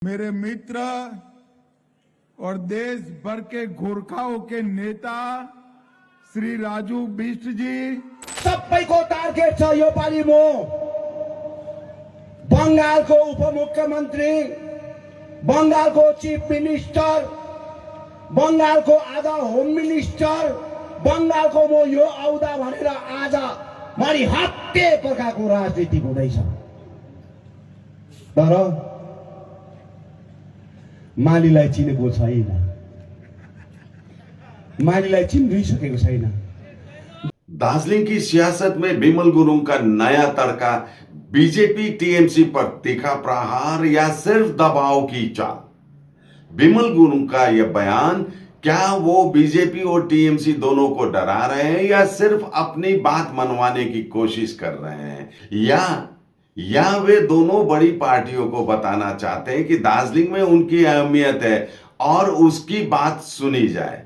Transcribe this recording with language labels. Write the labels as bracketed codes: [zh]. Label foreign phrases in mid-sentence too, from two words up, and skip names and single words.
[hi] मेरे मित्र और देश भर के गोरखाओं के नेता श्री राजू बिष्ट जी [ne] सबैको टार्गेट छ यो पालि म बंगालको उपमुख्यमन्त्री, बंगालको [en] chief minister, [ne] बंगालको आधा [en] home minister, [ne] बंगालको म यो आउँदा भनेर आज मरि हत्ते प्रकारको राजनीति हुँदैछ। तर मालीलाई चिनेको छैन, मालीलाई चिनिसकेको छैन। [hi] दार्जिलिंग की सियासत में बिमल गुरुंग का नया तड़का, बीजेपी टीएमसी पर तीखा प्रहार या सिर्फ दबाव की चाल। बिमल गुरुंग का यह बयान, क्या वो बीजेपी और टीएमसी दोनों को डरा रहे हैं या सिर्फ अपनी बात मनवाने की कोशिश कर रहे हैं, या वे दोनों बड़ी पार्टियों को बताना चाहते हैं कि दार्जिलिंग में उनकी अहमियत है और उसकी बात सुनी जाए।